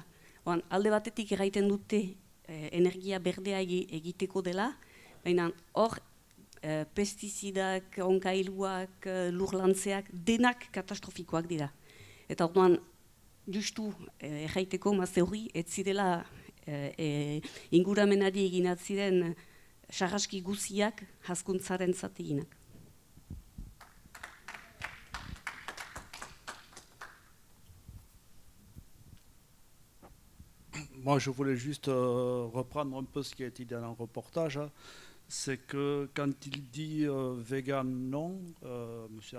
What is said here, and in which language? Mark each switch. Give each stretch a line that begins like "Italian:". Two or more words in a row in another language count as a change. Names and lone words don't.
Basque: Alde batetik erraiten dute energia berdea egiteko dela, baina hor pestizidak, onkailuak, lurlantzeak, denak katastrofikoak dira. Eta orduan, justu erraiteko mazte hori, ez zirela inguramenari eginat ziren sarraski guziak hazkuntzaren zateginak.
French: Moi, je voulais juste reprendre un peu ce qui a été dit dans le reportage. C'est que quand il dit vegan non, M.